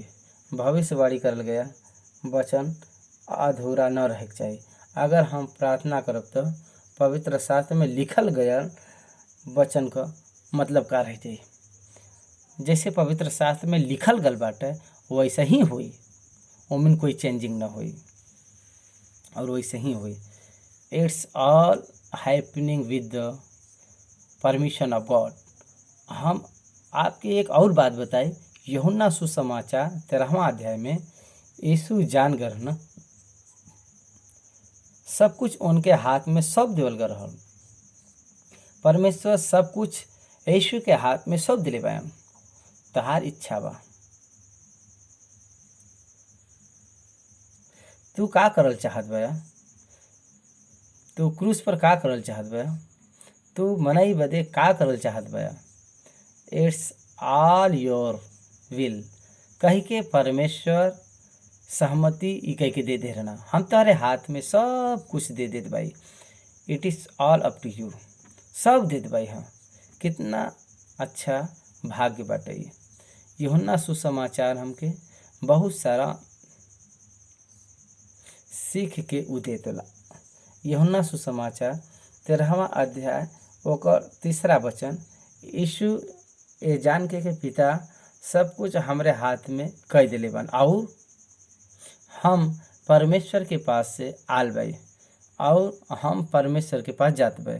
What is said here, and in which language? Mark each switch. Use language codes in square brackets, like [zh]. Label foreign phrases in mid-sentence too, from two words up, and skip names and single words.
[bho] भविष्यवाणी करल गया वचन अधूरा न रहे चाहिए। अगर हम प्रार्थना करब तो पवित्र शास्त्र में लिखल गया वचन का मतलब का रह जाई। जैसे पवित्र शास्त्र में लिखल गल बाटे वैसे ही हुई, ओमें कोई चेंजिंग ना हुई और वैसे ही हुई। [en] It's all happening with the permission of God. [bho] हम आपके एक और बात बताई, यूहन्ना सुसमाचार 13वां अध्याय में यीशु जान गए न सब कुछ उनके हाथ में सब देवल गए रहल। परमेश्वर सब कुछ यीशु के हाथ में सब दिले बा। तहार इच्छा बा, तू का करल चाहत बा, तू क्रूस पर का करल चाहत बा, तू मनई बदे का करल चाहत बा। [en] It's all your will [bho] कह के परमेश्वर सहमति ई कह के दे दे रहना। हम तारे हाथ में सब कुछ दे देत भाई। [en] it is all up to you, [bho] सब देत भाई। हम कितना अच्छा भाग्य बाटे। यूहन्ना सुसमाचार हमके बहुत सारा सीख के उ देतला। यूहन्ना सुसमाचार 13वां अध्याय ओकर 3रा वचन, यीशु ये जान के पिता सब कुछ हमरे हाथ में कह दिले बन, और हम परमेश्वर के पास से आल बाई और हम परमेश्वर के पास जात बाई।